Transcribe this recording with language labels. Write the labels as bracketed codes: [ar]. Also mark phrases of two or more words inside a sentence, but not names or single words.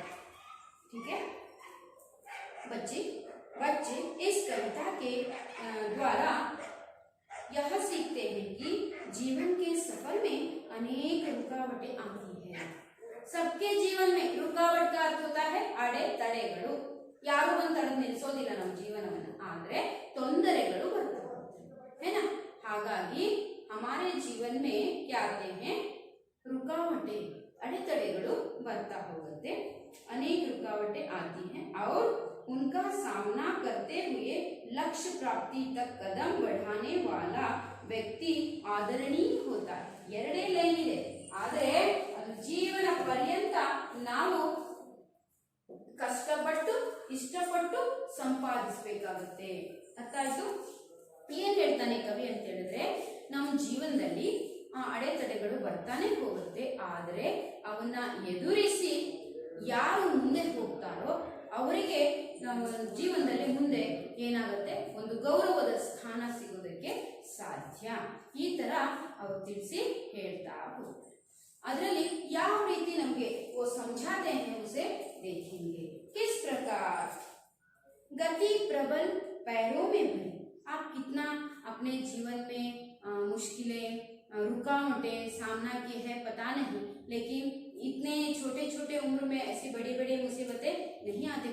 [hi] ठीक है बच्चे, इस कविता के द्वारा यह सीखते हैं कि जीवन के सफर में अनेक रुकावटें आती है। सबके जीवन में रुकावट का अर्थ होता है [kn] ಅಡೆ ತಡೆಗಳು। ಯಾರು ಬಂದು ತಡೆದು ನಿಲ್ಲಿಸೋದಿಲ್ಲ ನಮ್ಮ ಜೀವನವನ್ನು, ಆದ್ರೆ ತೊಂದರೆಗಳು ಬರ್ತಾ ಹೋಗುತ್ತೆ [hi] है ना। ಹಾಗಾಗಿ हमारे जीवन में क्या आते हैं, रुकावटें, [kn] ಅಡೆತಡೆಗಳು ಬರ್ತಾ ಹೋಗುತ್ತೆ, [hi] अनेक रुकावटें आती हैं और उनका सामना करते हुए लक्ष्य प्राप्ति तक कदम बढ़ाने वाला व्यक्ति आदरणीय होता है। [kn] ಎರಡೇ ಲೈನ್ ಇದೆ, ಆದರೆ ಅದು ಜೀವನ ಪರ್ಯಂತ ನಾವು ಕಷ್ಟಪಟ್ಟು ಇಷ್ಟಪಟ್ಟು ಸಂಪಾದಿಸಬೇಕಾಗುತ್ತೆ। ಅರ್ಥ ಆಯ್ತು? ಏನ್ ಹೇಳ್ತಾನೆ ಕವಿ ಅಂತ ಹೇಳಿದ್ರೆ, ನಮ್ಮ ಜೀವನದಲ್ಲಿ ಅಡೆತಡೆಗಳು ಬರ್ತಾನೆ ಹೋಗುತ್ತೆ, ಆದರೆ ಅವನ್ನ ಎದುರಿಸಿ ಯಾರು ಮುಂದೆ ಹೋಗ್ತಾರೋ ಅವರಿಗೆ ನಮ್ಮ ಜೀವನದಲ್ಲಿ ಮುಂದೆ ಏನಾಗುತ್ತೆ, ಒಂದು ಗೌರವದ ಸ್ಥಾನ ಸಿಗೋದಕ್ಕೆ ಸಾಧ್ಯ। ಈ ತರ ಅವರು ತಿಳಿಸಿ ಹೇಳ್ತಾ ಹೋಗ್ತಾರೆ। ಅದರಲ್ಲಿ ಯಾವ ರೀತಿ ನಮಗೆ [hi] वो समझाते हैं उसे देखेंगे। किस प्रकार गति प्रबल पैरों में भरी, आप कितना अपने जीवन में मुश्किलें, रुकावटें सामना की है पता नहीं, लेकिन इतने छोटे छोटे उम्र में ऐसी बड़ी बड़ी मुसीबतें नहीं आती।